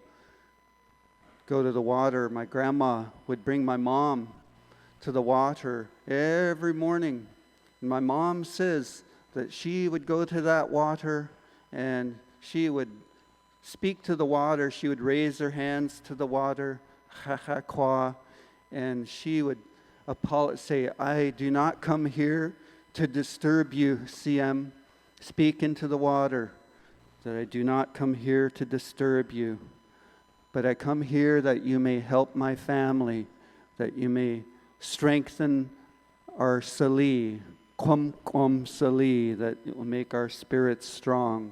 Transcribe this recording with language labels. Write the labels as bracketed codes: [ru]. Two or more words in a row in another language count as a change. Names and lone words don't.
[en] Go to the water. My grandma would bring my mom to the water every morning. And my mom says that she would go to that water and she would speak to the water. She would raise her hands to the water, ha ha kwa, and she would say, I do not come here to disturb you, CM. Speak into the water, that I do not come here to disturb you, but I come here that you may help my family, that you may strengthen our sali, kwam sali, that it will make our spirits strong.